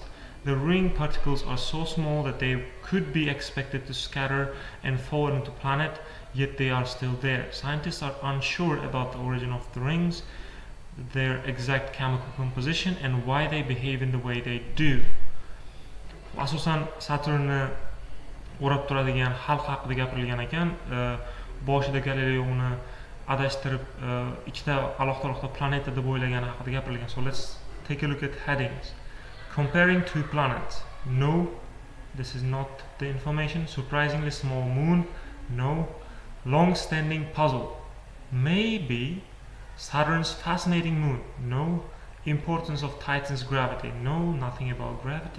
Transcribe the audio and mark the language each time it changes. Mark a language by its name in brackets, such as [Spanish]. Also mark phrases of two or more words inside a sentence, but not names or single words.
[English] The ring particles are so small that they could be expected to scatter and fall into the planet, yet they are still there. Scientists are unsure about the origin of the rings, their exact chemical composition, and why they behave in the way they do. [Uzbek] Asosan Saturnni o'rab turadigan xalq haqida gapirilgan ekan. Boshida Galileo uni adashtirib ikkita alohida planeta deb o'ylagani haqida gapirilgan. [English] So let's take a look at headings. Comparing two planets. No, this is not the information. Surprisingly small moon. No. Long-standing puzzle. Maybe Saturn's fascinating moon. No. Importance of Titan's gravity. No, nothing about gravity.